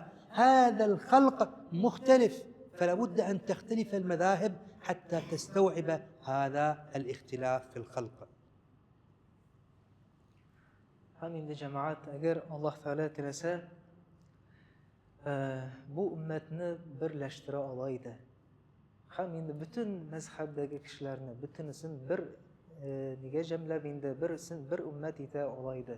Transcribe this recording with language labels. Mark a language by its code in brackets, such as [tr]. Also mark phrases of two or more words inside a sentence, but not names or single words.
[ar] هذا الخلق مختلف، فلا بد أن تختلف المذاهب حتى تستوعب هذا الاختلاف في الخلق. [uz] Hamindi jamoat agar Alloh taolo tilasa bu ummatni birlashtira oladi. Ham endi butun mazhabdagi kishilarni butunisini bir nega jamlab endi bir ummat eta oladi.